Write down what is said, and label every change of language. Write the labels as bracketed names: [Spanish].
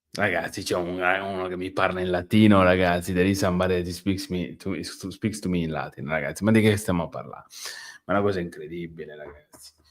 [Italian] Ragazzi, c'è uno che mi parla in latino, ragazzi. [English] There is somebody that speaks to me in Latin, [Italian] ragazzi. Ma di che stiamo a parlare? Ma è una cosa incredibile, ragazzi.